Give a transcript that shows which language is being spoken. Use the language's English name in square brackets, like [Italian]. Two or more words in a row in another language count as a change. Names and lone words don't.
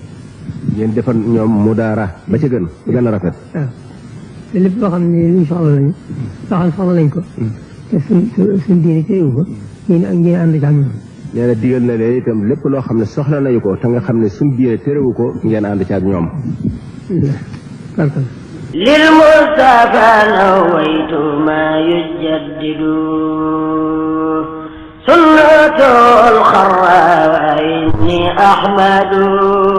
[Wolof] ngeen defal ñoom mudaara ba ca gën ba gën a rafet. waaw te lépp loo xam ne luñ soxla lañu. soxla nañ ko. te suñ diine teewu ko. ngeen ànd ak ñoom. nee na digal na leen itam lépp loo xam ne soxla nañu ko te nga xam ne suñ diine terewu ko ngeen ànd ci ak ñoom. [Arabic] للمصطفى نويت ما يجدد سنته الخرى وإني أحمد